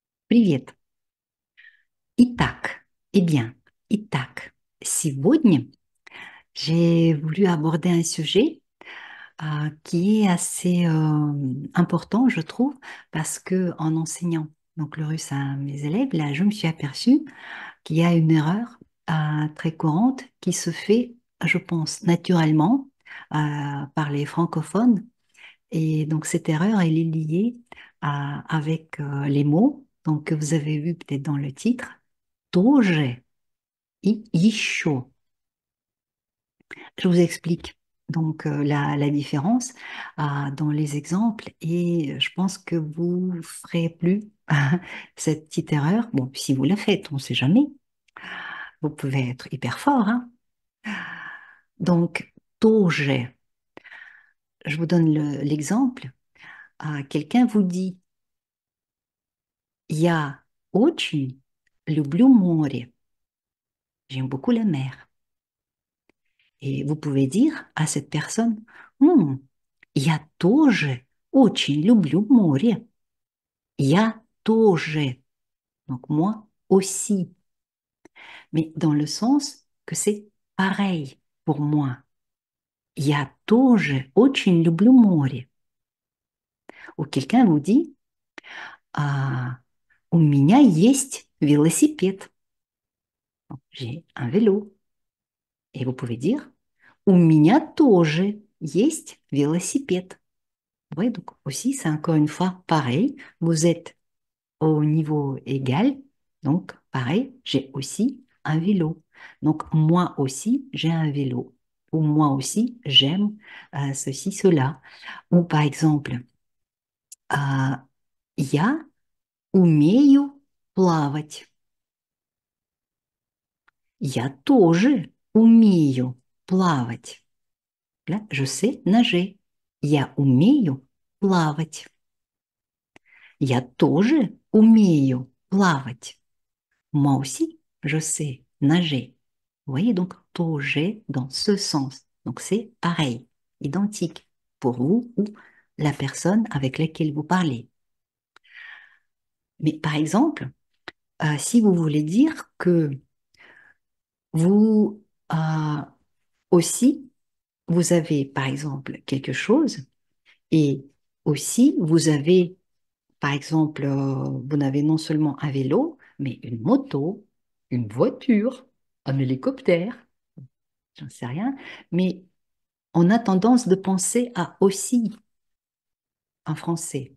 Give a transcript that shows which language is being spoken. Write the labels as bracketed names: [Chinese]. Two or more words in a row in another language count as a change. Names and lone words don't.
[Russian] Привет. [French] Итак, eh bien, [Russian] итак, сегодня [French] j'ai voulu aborder un sujet qui est assez important, je trouve, parce que en enseignant donc le russe à mes élèves, là, je me suis aperçue qu'il y a une erreur très courante qui se fait, je pense, naturellement par les francophones. Et donc cette erreur, elle est liée avec les mots, donc que vous avez vu peut-être dans le titre. [Russian] Тоже и еще. [French] Je vous explique donc la différence dans les exemples et je pense que vous ne ferez plus cette petite erreur. Bon, si vous la faites, on ne sait jamais. Vous pouvez être hyper fort, hein. Donc, тоже, je vous donne l'exemple. Quelqu'un vous dit, [Russian] Я очень люблю море. [French] J'aime beaucoup la mer. Et vous pouvez dire à cette personne, [Russian] Я тоже очень люблю море. Я тоже. [French] Donc moi aussi. Mais dans le sens que c'est pareil pour moi. [Russian] Я тоже очень люблю море. [French] Ou quelqu'un vous dit, [Russian] у меня есть велосипед. [French] J'ai un vélo. Et vous pouvez dire, [Russian] у меня тоже есть велосипед. [French] Oui, donc aussi, c'est encore une fois pareil. Vous êtes au niveau égal. Donc, pareil, j'ai aussi un vélo. Donc, moi aussi, j'ai un vélo. Ou moi aussi, j'aime ceci, cela. Ou par exemple, [Russian] euh, я умею плавать. Я тоже умею плавать. [French] Là, je sais nager. [Russian] Я умею плавать. Я тоже умею плавать. [French] Moi aussi, je sais nager. Vous voyez donc тоже dans ce sens. Donc c'est pareil, identique pour vous ou la personne avec laquelle vous parlez. Mais par exemple, si vous voulez dire que vous aussi, vous avez par exemple quelque chose et aussi vous avez par exemple, vous n'avez non seulement un vélo, mais une moto, une voiture, un hélicoptère, j'en sais rien, mais on a tendance de penser à aussi en français.